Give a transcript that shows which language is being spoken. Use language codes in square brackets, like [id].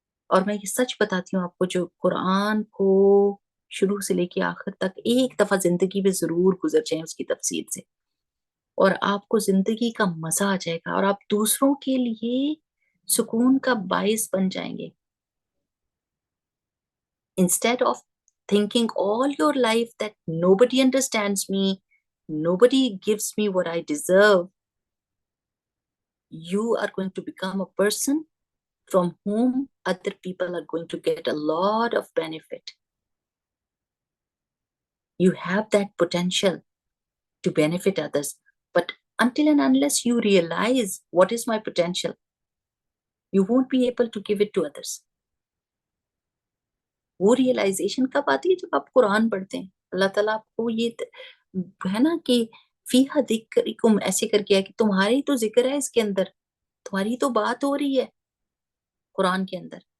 [ur] اور میں یہ سچ بتاتی ہوں آپ کو، جو قرآن کو شروع سے لے کے آخر تک ایک دفعہ زندگی میں ضرور گزر جائیں اس کی تفسیر سے، اور آپ کو زندگی کا مزہ آ جائے گا، اور آپ دوسروں کے لیے سکون کا باعث بن جائیں گے. [en] Instead of thinking all your life that nobody understands me, nobody gives me what I deserve, you are going to become a person from whom other people are going to get a lot of benefit. You have that potential to benefit others. But until and unless you realize what is my potential, you won't be able to give it to others. [ur] وہ realization کب آتی ہے؟ جب آپ قرآن پڑھتے ہیں. اللہ تعالیٰ آپ کو یہ ہے نا کہ [ar] فیہا ذکرکم [ur] ایسے کر کے ہے کہ تمہاری تو ذکر ہے اس کے اندر، تمہاری تو بات ہو رہی ہے قرآن کے اندر.